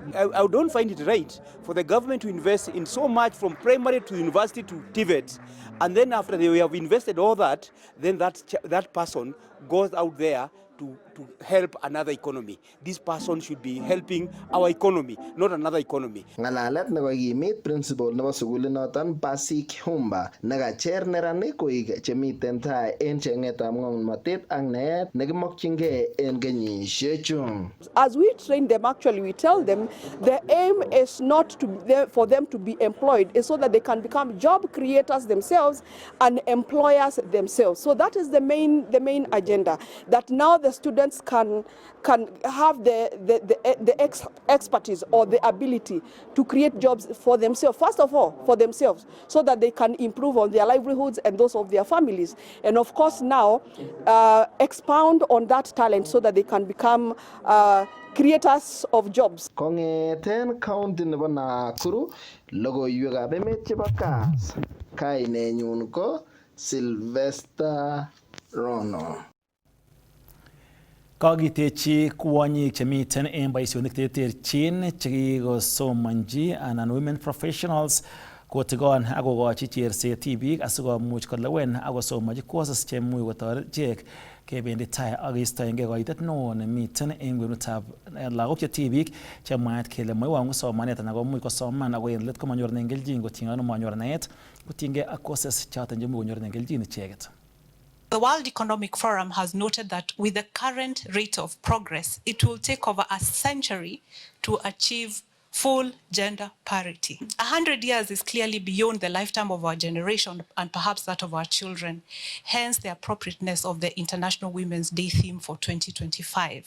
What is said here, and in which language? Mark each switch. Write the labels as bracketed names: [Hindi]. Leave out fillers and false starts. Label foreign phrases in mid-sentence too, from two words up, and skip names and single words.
[English] I don't find it right for the government to invest in so much from primary to university to TVET, and then after they have invested all that, then that person goes out there to help another economy. This person should be helping our economy, not another economy. [Kalenjin] Ngalalet ne kokimit principal nebo sukulit noton Basik Humba nekacher neranik koik chemiten tai en chengetab ng'omnotet ak naet nekimokyingei en kenyisiechu. [English] As we train them, actually we tell them the aim is not for them to be employed, it's so that they can become job creators themselves and employers themselves. So that is the main agenda, that now the students can have the expertise or the ability to create jobs for themselves, first of all for themselves, so that they can improve on their livelihoods and those of their families, and of course now expound on that talent so that they can become creators of jobs. [Kalenjin] Kongeten county nebo Nakuru, logoiwekab emet chebo Kaas, kainenyun ko Sylvester Rono. Kakitechi kwonyik chemiten en boisionik terterchin chekikosomonji anan [English] women professionals [Kalenjin] kotigon ak kokochi cherset tibik asikomuch kolewen ak kosomonji courses cheimuch kotoret ichek kebendi tai ak kistoenge koitet neo nemiten en kwenutab lagok che tibik chemwaat kele moiwongu somanet anan komuch kosoman ako en let komanyorunen kelchin kotiengei ak manyor naet kotiengei ak courses choton chemuch konyorunen kelchin icheket. [English] The World Economic Forum has noted that with the current rate of progress, it will take over a century to achieve full gender parity. 100 years is clearly beyond the lifetime of our generation and perhaps that of our children, hence the appropriateness of the International Women's Day theme for 2025.